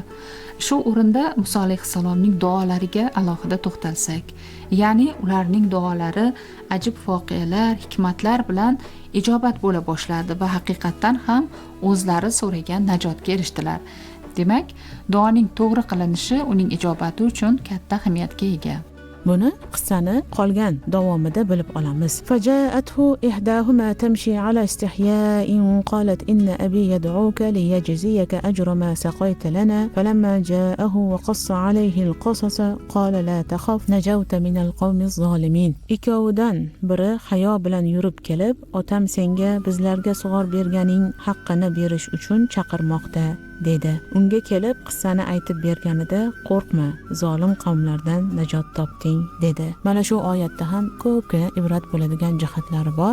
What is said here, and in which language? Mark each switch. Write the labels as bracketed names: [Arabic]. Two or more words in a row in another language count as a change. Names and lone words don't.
[Uzbek] Shu o'rinda Muso alayhissalomning duolariga alohida to'xtalsak, ya'ni ularning duolari ajib voqealar, hikmatlar bilan ijobat bo'la boshladi va haqiqatdan ham o'zlari so'ragan najotga erishdilar. Demak, duoning to'g'ri qilinishi uning ijobati uchun katta ahamiyatga ega. Buni qissani qolgan davomida bilib olamiz. [Arabic] فجاءته إحداهما تمشي على استحياء قالت إن أبي يدعوك ليجزيك أجر ما سقيت لنا فلما جاءه وقص عليه القصص قال لا تخف نجوت من القوم الظالمين. [Uzbek] Ikkovidan biri hayo bilan yurib kelib, otam senga bizlarga sug'or berganing haqqini berish uchun chaqirmoqda dedi. Unga kelib qissani aytib berganida qo'rqma, zolim qavmlardan najot topding dedi. Mana shu oyatda ham ko'pgina ibrat bo'ladigan jihatlari bor.